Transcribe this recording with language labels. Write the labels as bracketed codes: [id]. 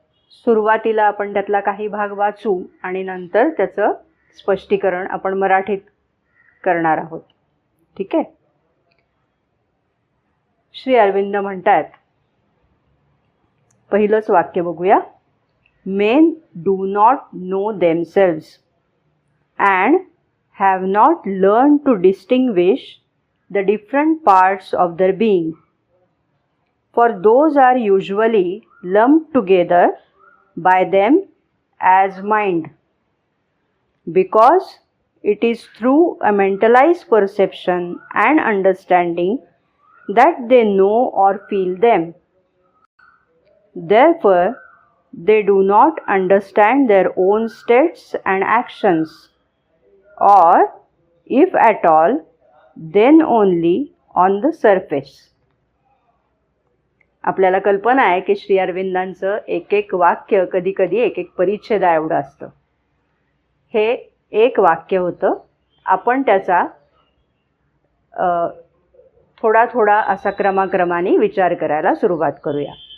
[mr] सुरुवातीला आपण त्यातला काही भाग वाचू आणि नंतर त्याचं स्पष्टीकरण आपण मराठीत करणार आहोत. ठीक आहे. श्री अरविंद म्हणतात, पहिलंच वाक्य बघूया. [en] Men do not know themselves and have not learned to distinguish the different parts of their being, for those are usually lumped together by them as mind, because it is through a mentalized perception and understanding that they know or feel them. Therefore, they do not understand their own states and actions, or if at all, then only on the surface. [mr] आपल्याला कल्पना आहे की श्री अरविंदांचं एक एक वाक्य कधी कधी एक एक परिच्छेदा एवढं असतं. हे एक वाक्य होतं. आपण त्याचा थोडा थोडा असा क्रमाक्रमाने विचार करायला सुरुवात करूया.